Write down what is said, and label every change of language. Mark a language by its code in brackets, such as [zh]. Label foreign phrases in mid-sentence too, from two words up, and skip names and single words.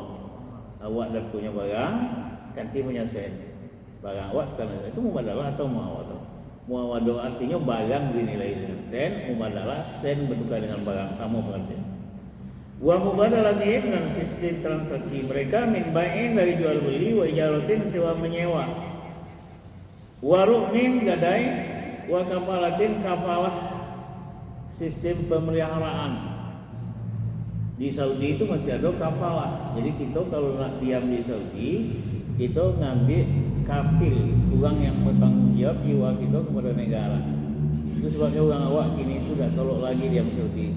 [ms] Awak dah punya barang, ganti punya sen. Barang awak tukar, itu mubadalah atau muawadhah. Muawadah artinya barang dinilai dengan sen, mubadalah sen bertukar dengan barang, sama pengertian. [ar] ومبادلاتهم, [ms] dan sistem transaksi mereka [ar] من بيع [ms] dari jual beli, [ar] وإجارة [ms] sewa menyewa, [ar] ورهن [ms] gadai, [ar] وكفالة [ms] kafalah, sistem pemeliharaan. Di Saudi itu masih ada kafalah. Jadi kita kalau nak diam di Saudi, kita ngambil kafil, orang yang bertanggung jawab jiwa kita kepada negara. Itu sebabnya orang awak kini itu dah tolak lagi diam Saudi itu.